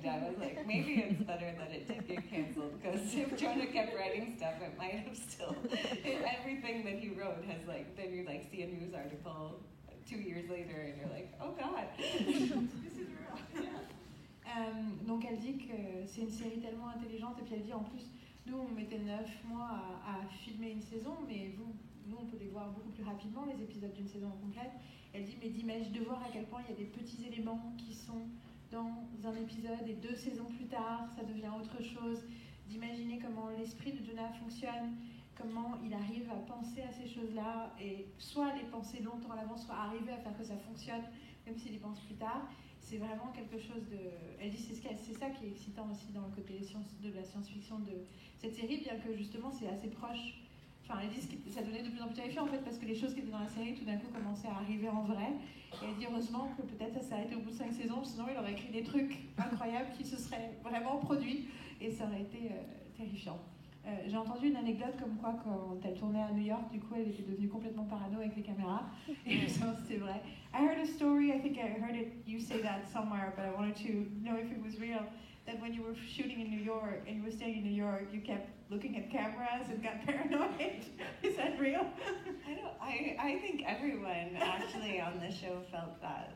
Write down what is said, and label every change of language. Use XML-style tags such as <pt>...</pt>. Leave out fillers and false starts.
<en>I was like, maybe it's better that it did get canceled, because if Jonah kept writing stuff, it might have still, everything that he wrote has then you see a news article 2 years later and you're like, oh God. This is real.</en> <fr>Donc elle dit que c'est une série tellement intelligente, et puis elle dit en plus, nous on mettait 9 mois à filmer une saison, mais nous on peut les voir beaucoup plus rapidement, les épisodes d'une saison complète. Elle dit, mais d'imaginer, de voir à quel point il y a des petits éléments qui sont dans un épisode et 2 saisons plus tard, ça devient autre chose. D'imaginer comment l'esprit de Jonah fonctionne, comment il arrive à penser à ces choses-là, et soit les penser longtemps à l'avance, soit arriver à faire que ça fonctionne, même s'il y pense plus tard. C'est vraiment quelque chose de... Elle dit c'est ça qui est excitant aussi dans le côté de la science-fiction de cette série, bien que justement c'est assez proche. Enfin, elle dit que ça devenait de plus en plus terrifiant en fait, parce que les choses qui étaient dans la série tout d'un coup commençaient à arriver en vrai. Et elle dit heureusement que peut-être ça s'est arrêté au bout de 5 saisons, sinon il aurait écrit des trucs incroyables qui se seraient vraiment produits, et ça aurait été terrifiant. J'ai entendu une anecdote comme quoi quand elle tournait à New York, du coup elle était devenue complètement parano avec les caméras, et ça c'est vrai.</fr> <en>I heard a story, I think I heard you say that somewhere, but I wanted to know if it was real, that when you were shooting in New York and you were staying in New York, you kept looking at cameras and got paranoid. Is that real? I think everyone actually on the show felt that.</en>